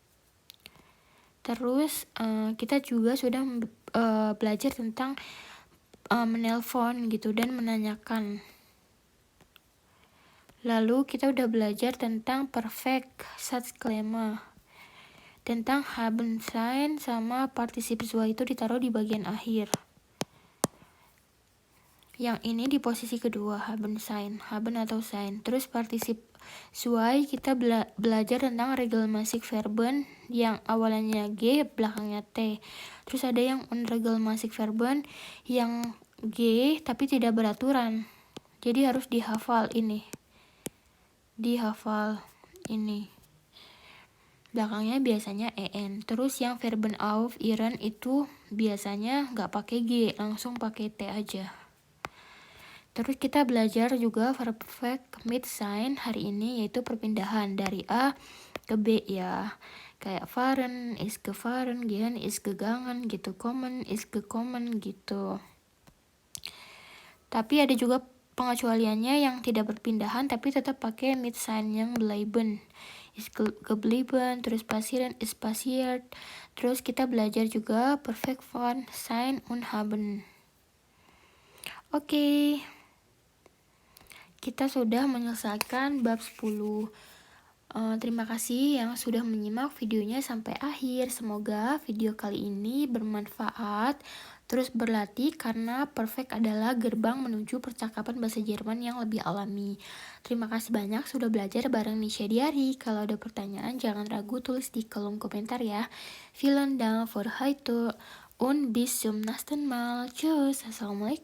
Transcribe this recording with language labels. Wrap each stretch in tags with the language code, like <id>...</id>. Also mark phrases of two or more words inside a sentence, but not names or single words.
<id>Terus kita juga sudah belajar tentang menelpon gitu dan menanyakan. Lalu kita udah belajar tentang perfect Satzklemme, tentang</id> <de>haben sein</de> <id>sama partisip zwei itu ditaruh di bagian akhir. Yang ini di posisi kedua,</id> <de>haben sein, haben atau sein.</de> <id>Terus partisip zwei kita belajar tentang</id> <de>regelmäßig Verben</de> <id>yang awalnya G, belakangnya T. Terus ada yang</id> <de>unregelmäßig Verben</de> <id>yang G tapi tidak beraturan. Jadi harus dihafal ini. belakangnya biasanya en. Terus yang</id> <de>verben auf ihren</de> <id>itu biasanya nggak pakai g, langsung pakai t aja. Terus kita belajar juga verb perfect</id> <de>mit sein</de> <id>hari ini, yaitu perpindahan dari A ke B ya. Kayak</id> <de>fahren is gefahren, gehen is gegangen</de> <id>gitu,</id> <de>kommen is gekommen</de> <id>gitu. Tapi ada juga pengecualiannya yang tidak berpindahan tapi tetap pakai</id> <de>mit sein</de> <id>yang bleiben.</id> <de>Is geblieben, terus passieren is passiert.</de> <id>Terus kita belajar juga perfect</id> <de>von sein und haben.</de> <id>Oke. Kita sudah menyelesaikan bab 10. Terima kasih yang sudah menyimak videonya sampai akhir. Semoga video kali ini bermanfaat. Terus berlatih karena perfect adalah gerbang menuju percakapan bahasa Jerman yang lebih alami. Terima kasih banyak sudah belajar bareng Nisha Diari. Kalau ada pertanyaan jangan ragu tulis di kolom komentar ya.</id> <de>Vielen Dank für heute und bis zum nächsten Mal. Tschüss. Assalamualaikum.</de>